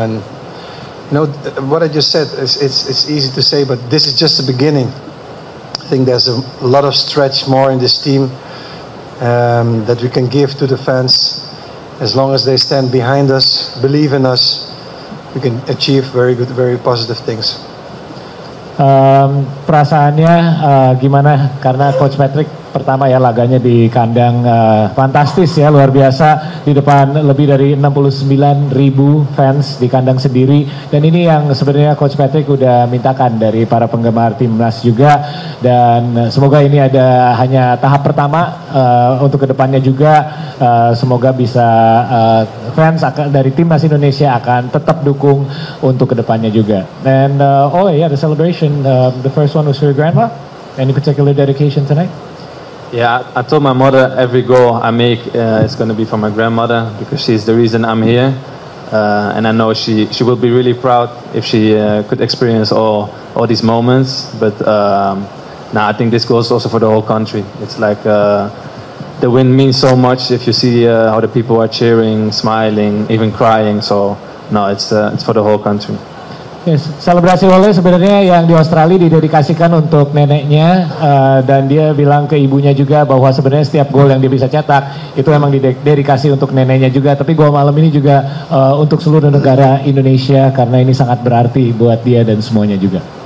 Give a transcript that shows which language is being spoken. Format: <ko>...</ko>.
<en>And what I just said it's easy to say, but this is just the beginning. I think there's a lot of stretch more in this team that we can give to the fans. As long as they stand behind us, believe in us, we can achieve very good, very positive things.</en> <id>Perasaannya gimana? Karena Coach Patrick pertama ya laganya di kandang fantastis ya, luar biasa, di depan lebih dari 69.000 fans di kandang sendiri, dan ini yang sebenarnya Coach Patrick udah mintakan dari para penggemar timnas juga, dan semoga ini ada hanya tahap pertama untuk kedepannya juga, semoga bisa fans dari timnas Indonesia akan tetap dukung untuk kedepannya juga.</id> <en>And the celebration, the first one was for your grandma. Any particular dedication tonight? Yeah, I told my mother every goal I make is going to be for my grandmother, because she's the reason I'm here, and I know she will be really proud if she could experience all these moments. But I think this goes also for the whole country. It's like the win means so much if you see how the people are cheering, smiling, even crying. So no, it's for the whole country.</en> <id>Yes, selebrasi Ole sebenarnya yang di Australia didedikasikan untuk neneknya, dan dia bilang ke ibunya juga bahwa sebenarnya setiap gol yang dia bisa cetak itu memang didedikasi untuk neneknya juga, tapi gol malam ini juga untuk seluruh negara Indonesia karena ini sangat berarti buat dia dan semuanya juga.</id>